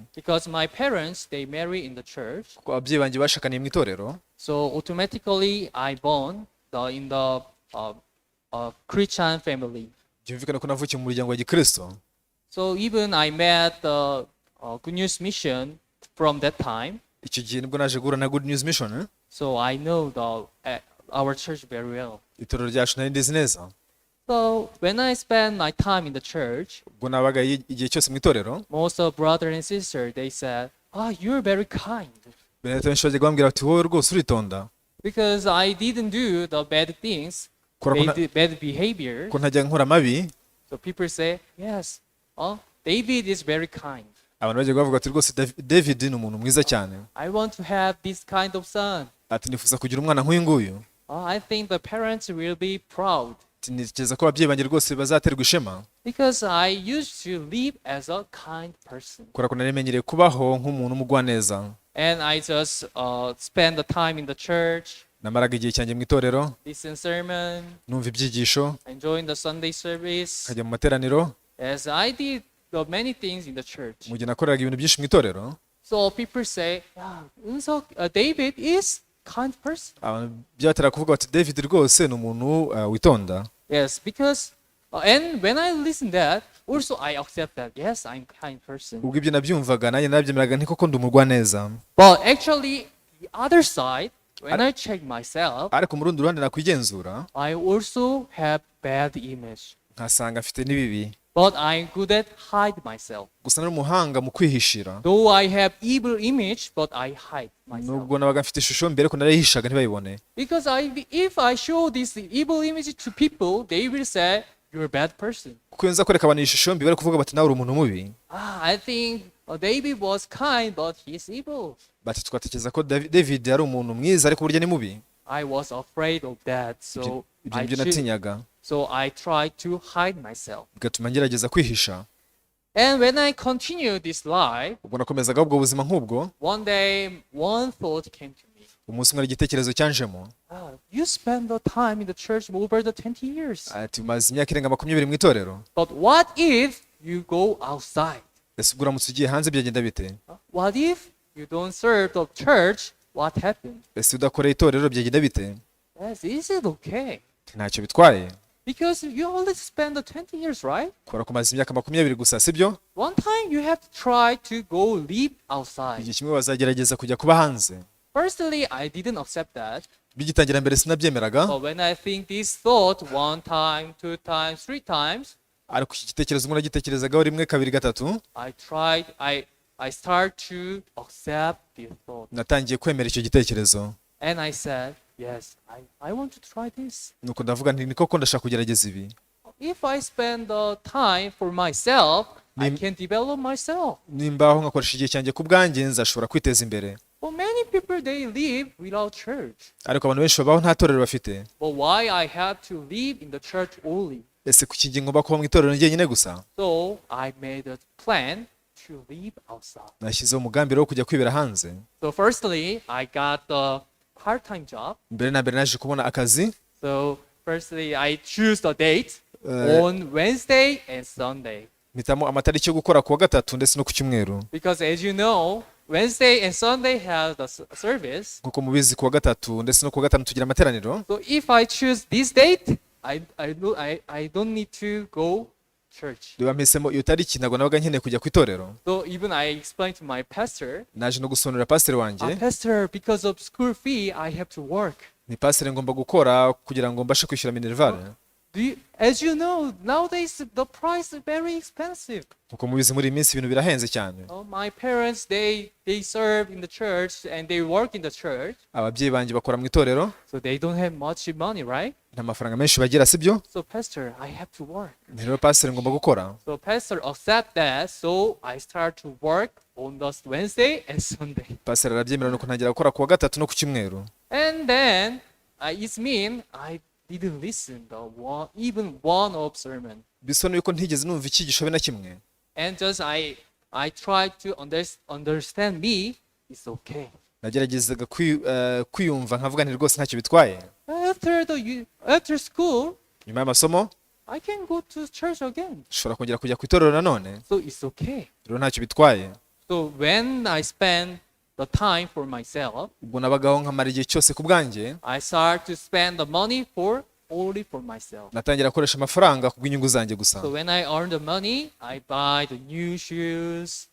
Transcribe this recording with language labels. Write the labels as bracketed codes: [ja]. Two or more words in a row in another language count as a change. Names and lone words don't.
[en] Because my parents, they marry in the church. [rw] Kuko ababyeyi banjye bashakaniye mu itorero. [en] So automatically, I born in the Christian family. [rw] Byumvikana ko navukiye mu muryango wa Gikristo. [en] So even I met the Good News Mission from that time. [rw] Icyo gihe nibwo naje guhura na Good News Mission. [en] So I know our church very well. [rw] Itorero ryacu nari ndizi neza. [en] So when I spend my time in the church, [rw] ubwo nabaga igihe cyose mu itorero, [en] most of brother and sister, they said, you're very kind. [rw] benshi bajyaga bambwira bati wowe rwose uritonda. [en] Because I didn't do the bad things, bad behavior. [rw] Ko ntajya nkora mabi. [en] So people say, yes, David is very kind. [rw] Abantu bajyaga bavuga ati rwose David ni umuntu mwiza cyane. [en] I want to have this kind of son. [rw] Ati nifuza kugira umwana nk'uyu nguyu. [en] I think the parents will be proud. [rw] Ntekereza ko ababyeyi banjye rwose bazaterwa ishema. [en] Because I used to live as a kind person. [rw] Kubera ko nari menyereye kubaho nk'umuntu umugwaneza. [en] And I just spend the time in the church. [rw] Namaraga igihe cyanjye mu itorero. [en] Listen sermon. [rw] Numva ibyigisho. [en] Enjoying the Sunday service. [rw] Nkajya mu materaniro. [en] As I did many things in the church. [rw] Mu gihe nakoreraga ibintu byinshi mu itorero. [en] So people say, David is kind person. [rw] Abantu byatera kuvuga bati David rwose ni umuntu witonda. [en] Yes, because and when I listen that, also I accept that. Yes, I'm kind person. [rw] Ubwo ibyo nabyumvaga nanjye nabyemeraga nti koko ndi umugwaneza. [en] But actually, the other side, when I check myself, [rw] ariko mu rundi ruhande nakwigenzura, [en] I also have bad image. [rw] nkasanga mfite n'ibibi. [en] But I'm good at hide myself. [rw] Gusa nari umuhanga mu kwihishira. [en] Though I have evil image, but I hide myself. [rw] Nubwo nabaga mfite ishusho mbere ko narayihishaga ntibayibone. [en] Because if I show this evil image to people, they will say you're a bad person. [rw] Kuko nza kwereka abantu ishusho mbi bari kuvuga bati nawe uri umuntu mubi. [en] I think David was kind, but he's evil. [rw] Bati twatekereza ko David ari umuntu mwiza ariko burya ni mubi. [en] I was afraid of that, so I tried to hide myself. [rw] Bigatuma ngerageza kwihisha. [en] And when I continue this life, [rw] ubwo nakomezaga ubwo buzima nk'ubwo, [en] one day one thought came to me. [rw] umunsi umwe igitekerezo cyanjemo. [en] You spend the time in the church over the 20 years. [rw] Ati maze imyaka irenga 20 mu itorero. [en] But what if you go outside? [rw] Ese ubwo uramutse ugiye hanze byagenda bite? [en] What if you don't serve the church? What happened? [rw] Ese udakoreye itorero byagenda bite? [en] Yes, is it okay? [rw] Ntacyo bitwaye. [en] Because you only spend the 20 years, right? [rw] Kubera ko maze imyaka 20 gusa, sibyo? [en] One time you have to try to go live outside. [rw] Igihe kimwe bazagerageza kujya kuba hanze. [en] Personally, I didn't accept that. [rw] Bigitangira mbere sinabyemeraga. [en] But when I think this thought one time, two times, three times, [rw] ariko iki gitekerezo umuntu agitekerezagaho rimwe kabiri gatatu, [en] I start to accept this thought. [rw] natangiye kwemera icyo gitekerezo. [en] And I said, yes, I want to try this. [rw] Nuko ndavuga nti niko ndashaka kugerageza ibi. [en] If I spend the time for myself, I can develop myself. [rw] Nimbaho ngakoresha igihe cyanjye ku bwanjye nzashobora kwiteza imbere. [en] But many people, they live without church. [rw] Ariko abantu benshi babaho nta torero bafite. [en] But why I have to live in the church only? [rw] Ese kuki ngiye ngomba kuba mu itorero njyenyine gusa? [en] So I made a plan to live outside. [rw] Nashyizeho umugambi wo kujya kwibera hanze. [en] So firstly, I got the part-time job. [rw] Mbere na mbere naje kubona akazi. [en] So firstly, I choose the date on Wednesday and Sunday. [rw] mpitamo amatariki yo gukora ku wa gatatu ndetse no ku cyumweru, [en] because as you know, Wednesday and Sunday have the service. [rw] nk'uko mubizi ku wa gatatu ndetse no ku wa gatanu tugira amateraniro. [en] So if I choose this date, I don't need to go church. [rw] Reba mpisemo iyo tariki, ntabwo nabaga nkeneye kujya ku itorero. [en] So even I explained to my pastor, [rw] Naje no gusobanurira pasiteri wanjye, [en] Pastor, because of school fee, I have to work. [rw] ni pasiteri ngomba gukora kugira ngo mbashe kwishyura minerivare. [en] As you know, nowadays the price is very expensive. [rw] Nk'uko mubizi muri iyi minsi ibintu birahenze cyane. [en] My parents, they serve in the church and they work in the church. [rw] Ababyeyi banjye bakora mu itorero, [en] So they don't have much money, right? [rw] nta mafaranga menshi bagira, sibyo? [en] So pastor, I have to work. [rw] Rero pasiteri ngomba gukora. [en] So pastor accept that. So I start to work on the Wednesday and Sunday. [rw] Pasiteri arabyemera, nuko ntangira gukora ku wa gatatu no ku cyumweru. [en] And then it means I didn't listen even one of sermon. [rw] Bisobanuye yuko ntigeze numva icyigisho be na kimwe. [en] And just I tried to understand me. It's okay. [rw] Nageragezaga kwiyumva nkavuga nti rwose ntacyo bitwaye. [en] After school, [rw] Nyuma y'amasomo [en] I can go to church again. [rw] ushobora kongera kujya ku itorero nanone, [en] So it's okay. [rw] rero ntacyo bitwaye. [en] So when I spend the time for myself, [rw] Ubwo nabagaho nkamara igihe cyose ku bwanjye, [en] I start to spend the money only for myself. [rw] natangira gukoresha amafaranga ku bw'inyungu zanjye gusa. [en] So when I earn the money, I buy the new shoes,